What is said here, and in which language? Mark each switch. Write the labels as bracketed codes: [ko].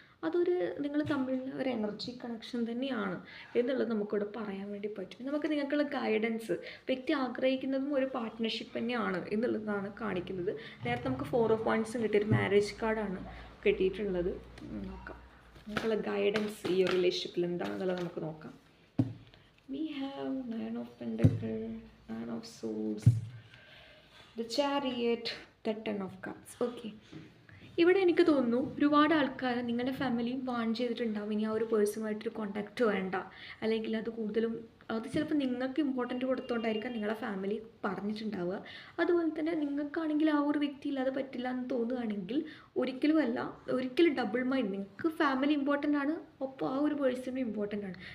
[ml] അതൊരു നിങ്ങൾ തമ്മിലുള്ള ഒരു എനർജി കണക്ഷൻ തന്നെയാണ് എന്നുള്ളത് നമുക്കിവിടെ പറയാൻ വേണ്ടി പറ്റും. നമുക്ക് നിങ്ങൾക്കുള്ള ഗൈഡൻസ്, വ്യക്തി ആഗ്രഹിക്കുന്നതും ഒരു പാർട്ട്ണർഷിപ്പ് തന്നെയാണ് എന്നുള്ളതാണ് കാണിക്കുന്നത്. നേരത്തെ നമുക്ക് 4 ഓഫ് വൺസും കിട്ടിയ ഒരു മാരേജ് കാർഡാണ് കിട്ടിയിട്ടുള്ളത്. നോക്കാം നിങ്ങൾക്കുള്ള ഗൈഡൻസ് ഈ ഒരു റിലേഷൻഷിപ്പിൽ എന്താണെന്നുള്ളത് നമുക്ക് നോക്കാം. [en] We have 9 of Pentacles, 9 of Swords, the Chariot, the 10 of Cups. Okay. [ml] ഇവിടെ എനിക്ക് തോന്നുന്നു ഒരുപാട് ആൾക്കാർ നിങ്ങളുടെ ഫാമിലിയും വാൺ ചെയ്തിട്ടുണ്ടാവും ഇനി ആ ഒരു പേഴ്സണുമായിട്ടൊരു കോണ്ടാക്റ്റ് വേണ്ട, അല്ലെങ്കിൽ അത് കൂടുതലും അത് ചിലപ്പോൾ നിങ്ങൾക്ക് ഇമ്പോർട്ടൻറ്റ് കൊടുത്തുകൊണ്ടായിരിക്കാം നിങ്ങളെ ഫാമിലി പറഞ്ഞിട്ടുണ്ടാവുക. അതുപോലെ തന്നെ നിങ്ങൾക്കാണെങ്കിൽ ആ ഒരു വ്യക്തി ഇല്ലാതെ പറ്റില്ല എന്ന് തോന്നുകയാണെങ്കിൽ ഒരിക്കലും ഡബിൾ മൈൻഡ്, നിങ്ങൾക്ക് ഫാമിലി ഇമ്പോർട്ടൻ്റ് ആണ്, ഒപ്പം ആ ഒരു പേഴ്സണും ഇമ്പോർട്ടൻ്റ് ആണ്.